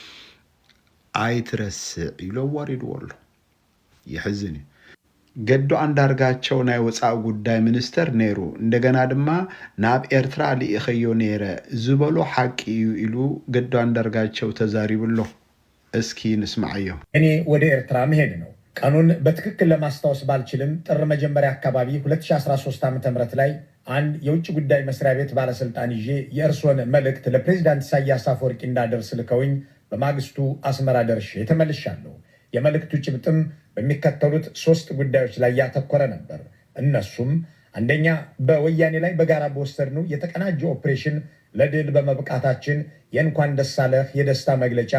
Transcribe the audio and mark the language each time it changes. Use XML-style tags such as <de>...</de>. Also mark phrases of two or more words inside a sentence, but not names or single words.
<ti>ኣይትረስዕ ኢሎ ኣዋሪድዎ ኣሎ ይሕዝን እዩ ገዱ አንዳርጋቸው ናይ ወፃኢ ጉዳይ ሚኒስተር ነይሩ እንደገና ድማ ናብ ኤርትራ ሊኢኸዮ ነይረ ዝበሎ ሓቂ እዩ ኢሉ ገዱ አንዳርጋቸው ተዛሪብሎ እስኪ ንስማዓዮ</ti> <am>እኔ ወደ ኤርትራ መሄድ ነው ቀኑን በትክክል ለማስታወስ ባልችልም ጥር መጀመሪያ አካባቢ 2013 ዓ.ም ላይ አንድ የውጭ ጉዳይ መስሪያ ቤት ባለስልጣን ይዤ የእርሶን መልእክት ለፕሬዝዳንት ኢሳያስ አፈወርቂ እንዳደርስ ልከውኝ በማግስቱ አስመራ ደርሼ ተመልሻለሁ የመልእክቱ ጭብጥም በሚከተሉት 3 ጉዳዮች ላይ ያተኮረ ነበር እነሱም አንደኛ በወያኔ ላይ በጋራ በወሰድነው የተቀናጀ ኦፕሬሽን ለድል በመብቃታችን የእንኳን ደስ አለህ የደስታ መግለጫ</am>